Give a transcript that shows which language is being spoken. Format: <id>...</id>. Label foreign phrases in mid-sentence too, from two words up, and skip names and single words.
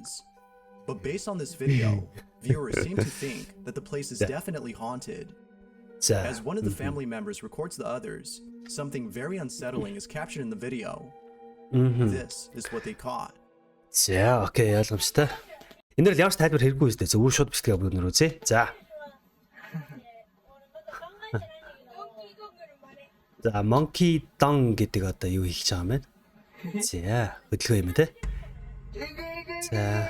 <en>But based on this video, viewers seem to think that the place is definitely haunted. As one of the family members records the others, something very unsettling is captured in the video. This is what they caught.</en> <mn>За, окей, ойлгомжтой. Энэ дэр ямар ч тайлбар хэрэггүй үстэй. Зөв шууд бичлэгээ бүгд үзье. За. За, Monkey Dong гэдэг одоо юу хийж байгаа юм бэ? За, хөдөлгөөн юм те. За.</mn>